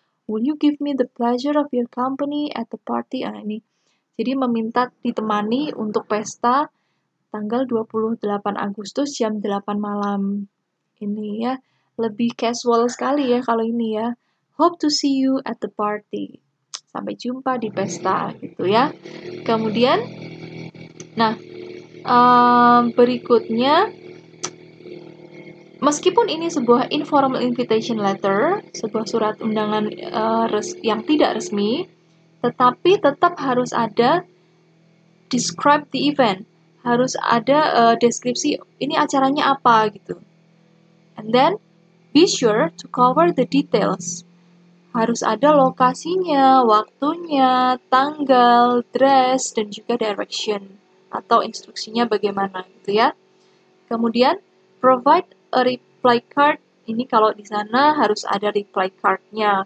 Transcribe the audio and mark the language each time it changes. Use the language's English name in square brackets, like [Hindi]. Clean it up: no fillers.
[English] "Will you give me the pleasure of your company at the party?" [Indonesian] Ini. Jadi meminta ditemani untuk pesta tanggal 28 Agustus jam 8 malam. Ini ya, lebih casual sekali ya kalau ini ya. [English] "Hope to see you at the party." [Indonesian] Sampai jumpa di pesta gitu ya. Kemudian, nah, berikutnya, meskipun ini sebuah informal invitation letter, sebuah surat undangan yang tidak resmi, tetapi tetap harus ada [English] describe the event. [Indonesian] Harus ada deskripsi ini acaranya apa gitu. [English] And then be sure to cover the details. [Indonesian] Harus ada lokasinya, waktunya, tanggal, dress, dan juga direction atau instruksinya bagaimana gitu ya. Kemudian [English] provide a reply card. [Indonesian] Ini kalau di sana harus ada reply card-nya.